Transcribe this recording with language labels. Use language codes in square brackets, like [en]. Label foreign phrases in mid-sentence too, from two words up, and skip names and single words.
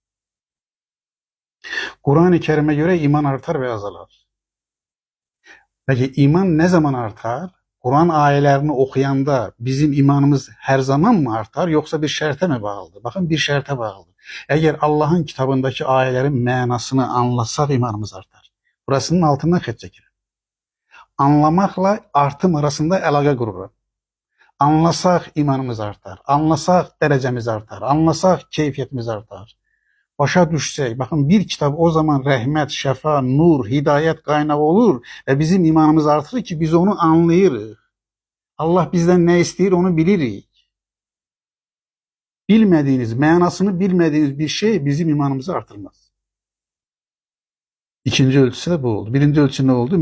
[tr] Kur'an-ı Kerim'e göre iman artar ve azalar. Peki iman ne zaman artar? Kur'an ayelerini okuyanda bizim imanımız her zaman mı artar yoksa bir şerte mi bağlıdır? Bakın bir şerte bağlıdır. Eğer Allah'ın kitabındaki ayelerin manasını anlasak imanımız artar. [az] Burasının altından xət çəkir. Anlamakla artım arasında əlaqə qurur. [tr] Anlasak imanımız artar. Anlasak derecemiz artar. Anlasak keyfiyetimiz artar. [az] Başa düşsək, bakın bir kitab o zaman rəhmət, şəfa, nur, hidayət kaynağı olur ve bizim imanımız artır ki biz onu anlayırıq. Allah bizden ne istəyir onu bilirik. [tr] Bilmediğiniz, manasını bilmediğiniz bir şey bizim imanımızı artırmaz. İkinci ölçüsü de bu oldu. Birinci ölçü ne oldu?